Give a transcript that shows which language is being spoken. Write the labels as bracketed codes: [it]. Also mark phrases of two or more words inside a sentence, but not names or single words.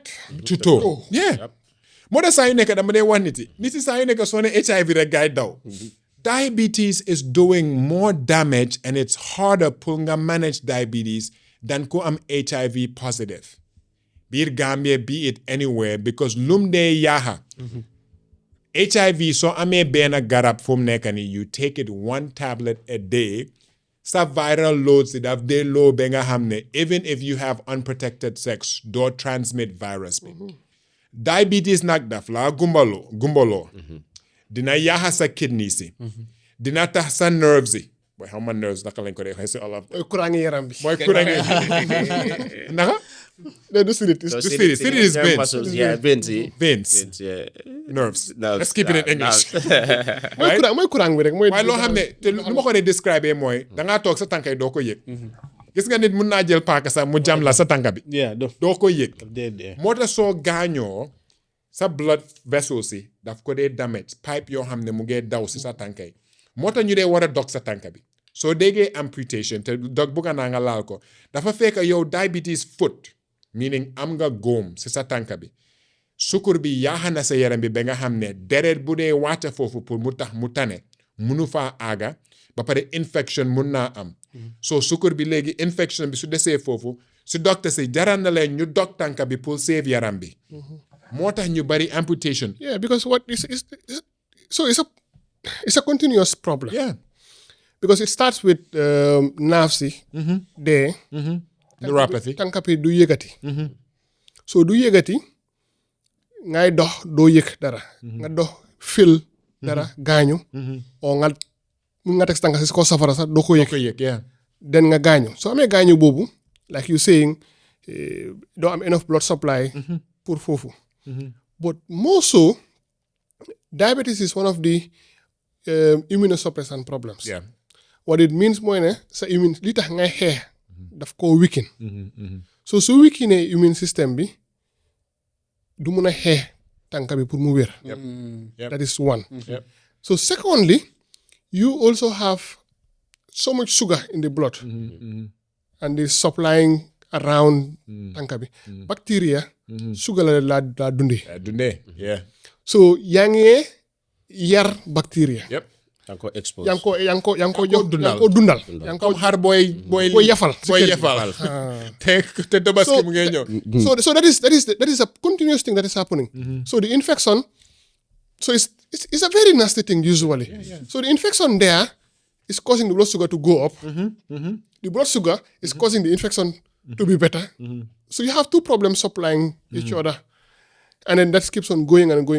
[wo] to toe yeah moo tax saa yu nekk dama dee wax nit yi saa yu nekk soo ne HIV rek gaay daw [en] diabetes is doing more damage and it's harder [wo] pour nga manage diabetes than ku am [en] HIV positive [wo] biir Gambia [en] be it anywhere because [wo] lum dee yaaxa HIV soo amee benn garab fu mu nekk nii [en] you take it 1 tablet a day [wo] sa [en] viral loads [wo] si daf dee low ba nga xam ne [en] even if you have unprotected sex [wo] doo transmit virus bi diabetes nag daf laa gumbaloo dina yaaxa sa kidney si dina tax sa nerves yi booy xam ma nerves naka lañ ko dee waxee si olof mooy courant yi yaram bi. mooy courant naka Du spirit. [en] So spirit is veins. muscles, yeah, veins. Veins. Yeah. Nerves. Nerves. Let's keep it in English. [wo] mooy courant bi rek mooy. waaye loo xam ne te lu ma ko dee describe mooy dangaa toog sa tànka yi doo ko yëg gis nga nit mun naa jël paaka sax mu jam la sa tànka bi [en] yeah [wo] doo ko yëg dee moo tax soo gaañoo sa [en] blood vessels [wo] si daf ko dee damage pipe yoo xam ne mu ngee daw si sa tànka yi moo tax ñu dee war a dog sa tànka bi soo déggee amputation te dog bugga naa nga laal ko dafa fekk yow [en] diabetes foot [wo] meaning am nga góom si sa tànka bi sukur bi yaaxa na sa yaram bi ba nga xam ne deret bu dee wàcca foofu pour mu tax mu tane munu faa aaga ba pare infection mun naa am soo sukur bi léegi infection bi su desee foofu su docteur si jaral na leen ñu dog tànka bi pour save yaram bi moo tax ñu bari amputation [en] Yeah, because what is so it's a continuous problem. yeah Because it starts with nerves yi. [wo] Dee. [en] neuropathy [wo] tànka bi du yëgati. So du yëgati ngay dox doo yëg dara. nga dox fil dara gaañu. oo nga teg tànka si ko safara sax doo ko yëg. ko yëg yeah den nga gaañu soo amee gaañu boobu [en] like you saying [wo] doo am [en] enough blood supply pour foofu but more so diabetes is one of the immunosuppressant problems yeah what it means [wo] mooy ne sa immune li tax ngay xeex daf koo weaken so su weakenee [en] immune system [wo] bi du mun a xeex tànka bi pour mu wér [en] Yep. that is one Yep. so secondly you also have so much sugar in the blood and is supplying around [wo] tànka bi [en] bacteria sugar [wo] la dundee dundee yeah so yaa ngi yar bacteria [en] yep [wo] da nga ko expose. yaa ngi ko jox dundal. yaa ngi ko dundal. yaa ngi ko comme xar booy booy yafal. booy yafal. te tabaski mu ngay ñëw. [en] So that is a continuous thing that is happening. So the infection, so it's a very nasty thing usually. So the infection there is causing the blood sugar to go up. The blood sugar is causing the infection to be better. So you have two problems supplying each other. And then that keeps on going and going.